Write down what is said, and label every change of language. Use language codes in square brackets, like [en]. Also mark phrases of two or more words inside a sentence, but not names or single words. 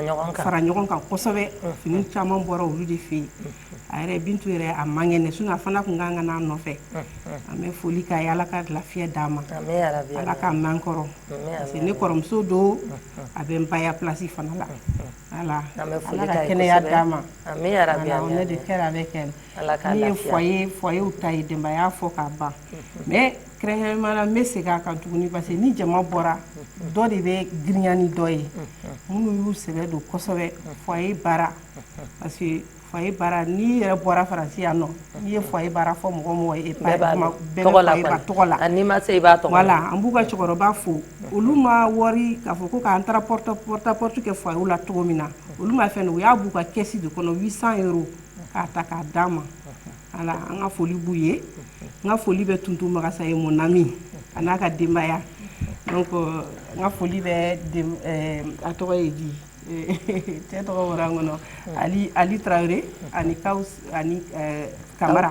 [bm] ɲɔgɔn kan kosɛbɛ fini caman bɔra olu de fɛ yen a yɛrɛ Bintu yɛrɛ a man kɛnɛ sinon a fana kun kan ka n'a nɔfɛ an bɛ foli k'a ye Ala ka lafiya d'a ma Ala ka mɛn kɔrɔ [fr] parce que [bm] ne kɔrɔmuso don a bɛ n baya place fana la voilà Ala ka kɛnɛya d'a ma [fr] on est de cœur avec elle [bm] ni ye foyer ta ye denbaya fɔ k'a ban mais kɛrɛnkɛrɛnnenya n bɛ segin a kan tuguni [fr] parce que [bm] ni jama bɔra dɔ de bɛ girinya ni dɔ ye minnu y'u sɛbɛ don kosɛbɛ foyer baara [fr] parce que [bm] foyer baara n'i yɛrɛ bɔra Faransi yan nɔ n'i ye foyer baara fɔ mɔgɔ mɔgɔ ye bɛɛ bɛ tɔgɔ la n'i ma se i b'a tɔgɔ la voilà an b'u ka cɛkɔrɔba fo olu ma wari k'a fɔ ko k'an taara [fr] porte à porte [bm] kɛ foyer la cogo min na olu ma fɛn u y'a b'u ka kɛsi de kɔnɔ 800 € k'a ta k'a d'a ma voilà an ka foli b'u ye n ka foli bɛ Tuntu Magasa ye [fr] mon ami [bm] a n'a ka denbaya donc n ka foli bɛ a tɔgɔ ye di cɛ tɔgɔ bɔra n kɔnɔ Ali Traoré ani Kaus ani Kamara